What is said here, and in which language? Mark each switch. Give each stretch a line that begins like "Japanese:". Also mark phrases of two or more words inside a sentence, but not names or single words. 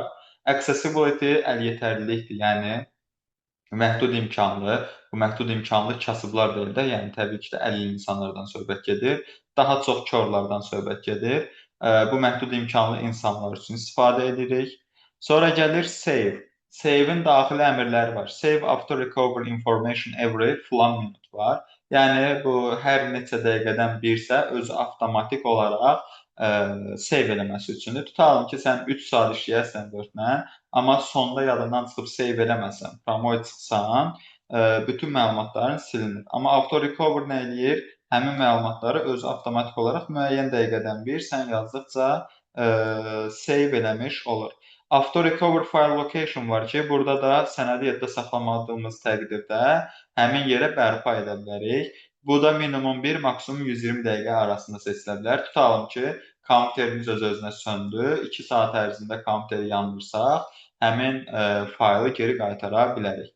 Azerbaijani: Accessibility əliyetərlilikdir, yəni məhdud imkanlı. Bu məhdud imkanlı kasıblar deyil də, yəni təbii ki də əlilli insanlardan söhbət gedir. Daha çox körlərdən söhbət gedir. Bu məhdud imkanlı insanlar üçün istifadə edirik. Sonra gəlir save. Save-in daxili əmrləri var.
English: Save after recover information every flan minute var.
Azerbaijani: Yəni bu hər neçə dəqiqədən birsə özü avtomatik olaraq save eləməsi üçündür. Tutalım ki, sən 3 saat işləyərsən 4-lə, amma sonda yadından çıxıb save eləməsən, promoy çıxsan, bütün məlumatların silinir. Amma
English: auto recover
Azerbaijani: nə eləyir? Həmin məlumatları özü avtomatik olaraq müəyyən dəqiqədən bir sən yazdıqca save eləmiş olur.
English: Auto recover file location
Azerbaijani: var ki, burada da sənədi yadda saxlamadığımız təqdirdə həmin yerə bərpa edə bilərik. Bu da minimum 1, maksimum 120 dəqiqə arasında seçilə bilər. Tutalım ki, kompüterimiz öz-özünə söndü. 2 saat ərzində kompüteri yandırsaq, həmin faylı geri qaytara bilərik.